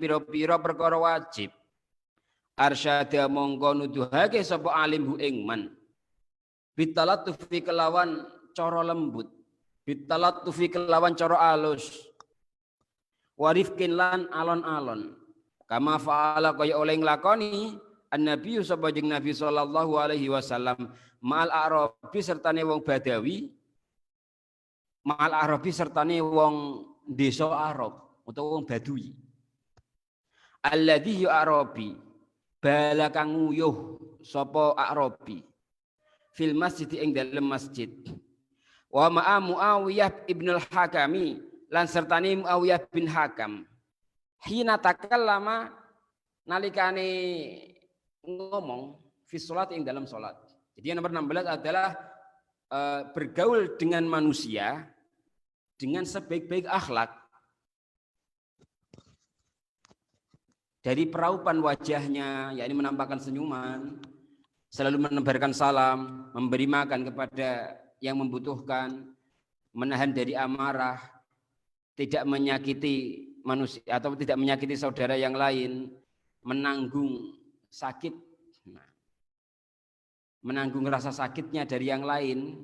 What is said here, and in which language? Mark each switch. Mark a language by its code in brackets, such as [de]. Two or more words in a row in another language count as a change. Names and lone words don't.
[jv] pira-pira perkara wajib arsyada mongko nuduhake sapa alim hu ing [ar] من بالتلطف [jv] kelawan cara lembut bitalattufi kelawan cara alus warifkin lan alon-alon [ar] كما فعل [jv] kaya oleh nglakoni an-nabi sapa jeung Nabi [ar] صلى الله عليه وسلم مع الأعرابي [jv] sertane wong badawi [ar] مع الأعرابي [jv] sertane wong desa Arab utawa wong Badui alladzi arabi bala kang nguyuh sapa arabi [ar] في المسجد [jv] ing dalem masjid [ar] ومع [jv] Muawiyah ibnul Hakami lan sertane Muawiyah bin Hakam hina takallama nalikane ngomong [ar] في الصلاة [jv] ing dalam salat. [id] Jadi yang nomor 16 adalah bergaul dengan manusia dengan sebaik-baik akhlak. Dari peraupan wajahnya, yakni menampakkan senyuman, selalu menebarkan salam, memberi makan kepada yang membutuhkan, menahan dari amarah, tidak menyakiti manusia atau tidak menyakiti saudara yang lain, menanggung sakit, menanggung rasa sakitnya dari yang lain.